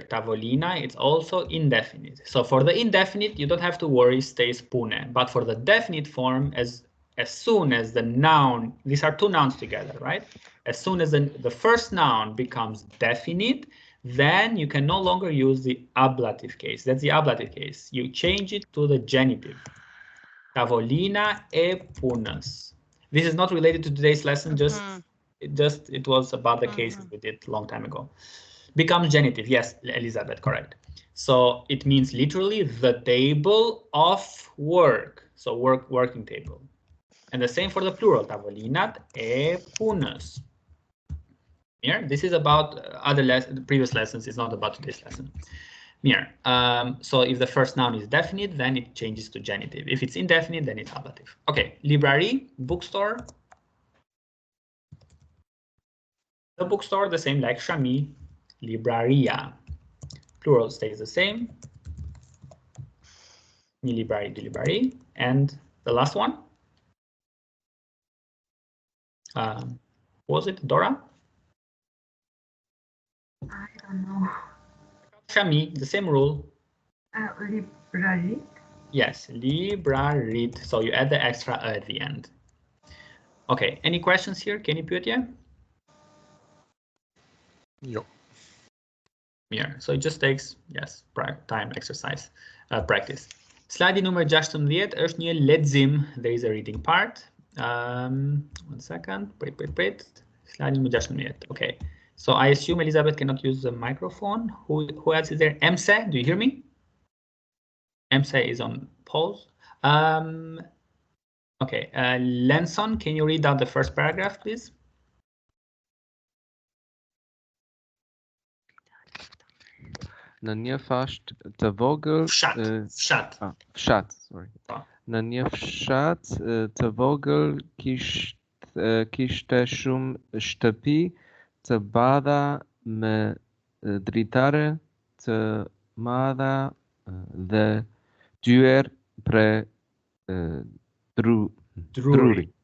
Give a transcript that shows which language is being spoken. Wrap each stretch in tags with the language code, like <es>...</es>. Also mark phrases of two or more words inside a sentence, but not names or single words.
<en>Tavolina, it's also indefinite. So for the indefinite, you don't have to worry, stays pune. But for the definite form, as soon as the noun, these are two nouns together, right? As soon as the first noun becomes definite, then you can no longer use the ablative case. That's the ablative case. You change it to the genitive.</en> <sq>Tavolina e punas.</sq> <en>This is not related to today's lesson, it was about the cases we did a long time ago. Becomes genitive, yes, Elizabeth, correct. So it means literally the table of work. So working table. And the same for the plural,</en> <sq>tavolinat e punas.</sq> <en>Here, this is about previous lessons, it's not about today's lesson. Here, so if the first noun is definite, then it changes to genitive. If it's indefinite, then it's ablative. Okay, library, bookstore. The bookstore, the same like</en> <sq>shami, libraria.</sq> <en>Plural stays the same.</en> <sq>Një librari, dy librari.</sq> <en>And the last one? Was it Dora? I don't know. Shami, the same rule. Library. Yes, librarit. So you add the extra at the end. Okay, any questions here? Can you put it? Jo. Yeah, so it just takes, yes, time, exercise, practice. Slide number</en> <sq>16 është një lexim.</sq> <en>There is a reading part. 1 second. Wait. Slide number 16. Okay. So I assume Elizabeth cannot use the microphone. Who else is there? Emse, do you hear me? Emse is on pause. Okay. Lenson, can you read out the first paragraph, please?</en> <sq>Në një fasht të vogël, Fshat.</sq> <en>Fshat, sorry.</en> <sq>Në një fshat të vogël kishte shumë shtëpi të bardha me dritare të madha dhe dyer për druri.</sq>